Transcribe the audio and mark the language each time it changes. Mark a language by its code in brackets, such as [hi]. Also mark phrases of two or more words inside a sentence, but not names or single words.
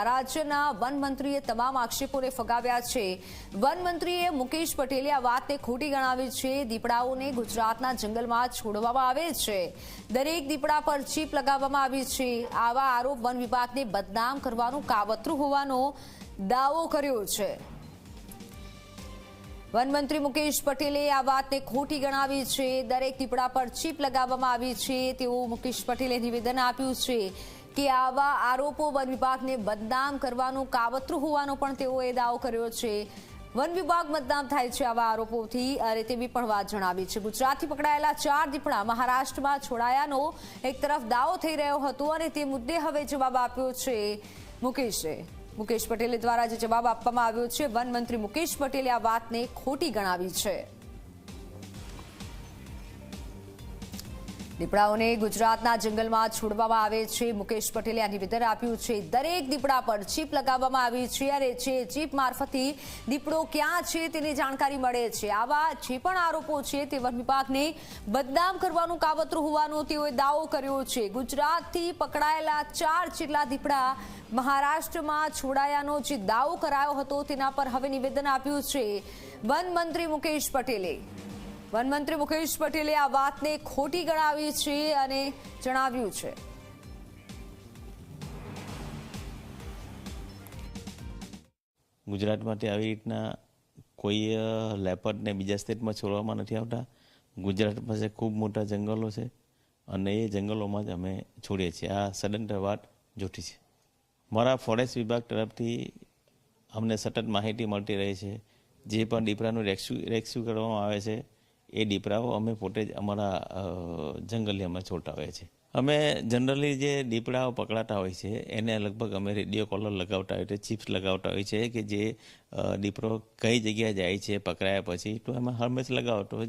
[gu] રાજ્યના વન મંત્રીએ તમામ આક્ષેપોને ફગાવ્યા છે। વન મંત્રીએ મુકેશ પટેલે આ વાતને ખોટી ગણાવી છે। દીપડાઓને ગુજરાતના જંગલમાં છોડવામાં આવે છે। દરેક દીપડા પર ચીપ લગાવવામાં આવી છે। આવા આરોપ વન વિભાગને બદનામ કરવાનું કાવતરું હોવાનો દાવો કર્યો છે। વન મંત્રી મુકેશ પટેલે આ વાતને ખોટી ગણાવી છે। દરેક દીપડા પર ચીપ લગાવવામાં આવી છે તેવું મુકેશ પટેલે નિવેદન આપ્યું છે કે આવા આરોપો વન વિભાગને બદનામ કરવાનું કાવતરું होવાનો પણ તેઓએ दाવો કર્યો છે। વન વિભાગ બદનામ થાય છે આવા આરોપોથી અરે તેવી પણ વાત જણાવી છે। ગુજરાતથી પકડાયેલા 4 દીપડા મહારાષ્ટ્રમાં છોડાયાનો એક તરફ દાવો થઈ રહ્યો હતો અને તે મુદ્દે હવે જવાબ આપ્યો છે મુકેશ પટેલ દ્વારા જો જવાબ આપવામાં આવ્યો છે। વન મંત્રી મુકેશ પટેલે આ વાતને ખોટી ગણાવી છે। દીપડાઓને ગુજરાતના જંગલમાં છોડવામાં આવે છે। મુકેશ પટેલે આ નિવેદન આપ્યું છે। દરેક દીપડા પર ચીપ લગાવવામાં આવી છે અને ચીપ મારફતથી દીપડો ક્યાં છે તેની જાણકારી મળે છે। આવા જે પણ આરોપો છે તે વન વિભાગને બદનામ કરવાનું કાવતરું હોવાનો તેઓએ દાવો કર્યો છે। ગુજરાતથી પકડાયેલા 4 જેટલા દીપડા મહારાષ્ટ્રમાં છોડાયાનો જે દાવો કરાયો હતો તેના પર હવે નિવેદન આપ્યું છે વન મંત્રી મુકેશ પટેલે। વન મંત્રી મુકેશ પટેલે આ વાતને ખોટી ગણાવી છે અને જણાવ્યું છે। ગુજરાતમાંથી આવી રીતના કોઈ લેપર્ડ ને બીજા સ્ટેટમાં છોડવામાં નથી આવતા। ગુજરાત પાસે ખૂબ મોટા જંગલો છે અને એ જંગલોમાં જ અમે છોડીએ છીએ। આ સદંતર વાત જોઠી છે। મારા ફૉરેસ્ટ વિભાગ તરફથી અમને સતત માહિતી મળતી રહે છે। જે પણ દીપડાનું રેસ્ક્યુ કરવામાં આવે છે એ દીપડાઓ અમે પોતે જ અમારા જંગલિયામાં છોડતા હોઈએ છીએ। અમે જનરલી જે દીપડાઓ પકડાતા હોય છે એને લગભગ અમે રેડિયો કોલર લગાવતા હોય છે, ચિપ્સ લગાવતા હોય છે કે જે દીપડો કઈ જગ્યાએ જાય છે પકડાયા પછી તો એમાં હંમેશા લગાવતો હોય।